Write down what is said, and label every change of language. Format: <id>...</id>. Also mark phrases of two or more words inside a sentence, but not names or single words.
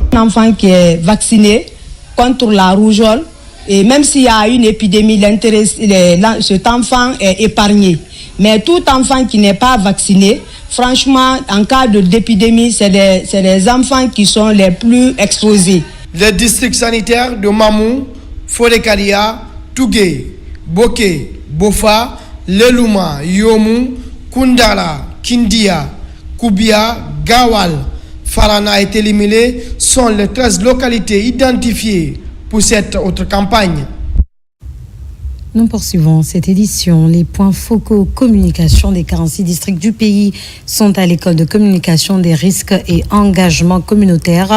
<fr>Un enfant qui est vacciné contre la rougeole, et même s'il y a une épidémie, cet enfant est épargné. Mais tout enfant qui n'est pas vacciné, franchement, en cas d'épidémie, c'est les enfants qui sont les plus exposés. Les districts sanitaires de Mamou, Forécaria, Tougué, Boké, Bofa, Lelouma, Yomu, Kundara, Kindia, Koubia, Gawal, Farana et Télimélé sont les 13 localités identifiées pour cette autre campagne. Nous poursuivons cette édition. Les points focaux communication des 46 districts du pays sont à l'école de communication des risques et engagements communautaires.</fr>